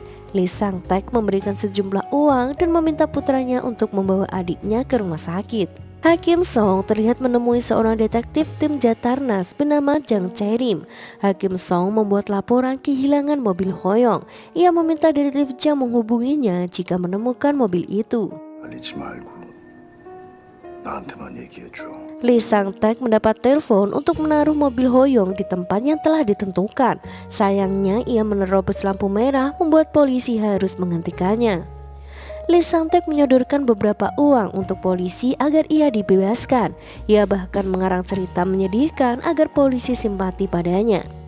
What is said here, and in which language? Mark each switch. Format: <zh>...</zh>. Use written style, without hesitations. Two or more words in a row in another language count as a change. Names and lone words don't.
<id>Lee Sang-taek memberikan sejumlah uang dan meminta putranya untuk membawa adiknya ke rumah sakit. Hakim Song terlihat menemui seorang detektif tim Jatarnas bernama Jang Chae-rim. Hakim Song membuat laporan kehilangan mobil Hoyong. Ia meminta detektif Jang menghubunginya jika menemukan mobil itu.</id> <ko>알리지 말고 나한테만 얘기해줘.</ko> <id>Lee Sang-taek mendapat telepon untuk menaruh mobil Hoyong di tempat yang telah ditentukan. Sayangnya ia menerobos lampu merah membuat polisi harus menghentikannya. Lee Sang-taek menyodorkan beberapa uang untuk polisi agar ia dibebaskan. Ia bahkan mengarang cerita menyedihkan agar polisi simpati padanya.</id>